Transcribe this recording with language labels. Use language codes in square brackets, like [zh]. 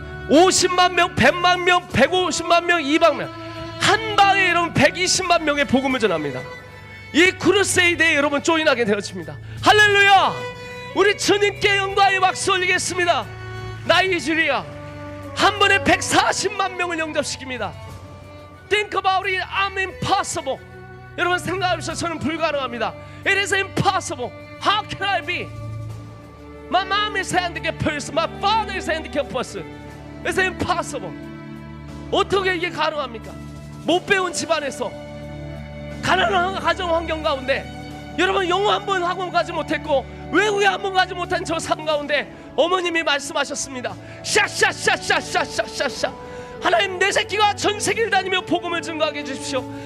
[ko] 50만 명, 100만 명, 150만 명, 200만 명, 한 방에 여러분 120만 명의 복음을 전합니다. 이 크루세이드에 여러분 조인하게 되었습니다. 할렐루야! 우리 주님께 영광의 박수 올리겠습니다. 나이지리아 한 번에 140만 명을 영접시킵니다. [en] Think about it, I'm impossible. [ko] 여러분 생각하십시오. 저는 불가능합니다. [en] It is impossible. How can I be? My mom is handicapped person. My father is handicapped person. It's impossible. [ko] 어떻게 이게 가능합니까? 못 배운 집안에서 가난한 가정 환경 가운데 여러분 영어 한 번 학원 가지 못했고 외국에 한 번 가지 못한 저 삶 가운데 어머님이 말씀하셨습니다. 샤샤샤샤샤샤샤 하나님 내 새끼가 전 세계를 다니며 복음을 증거하게 해주십시오.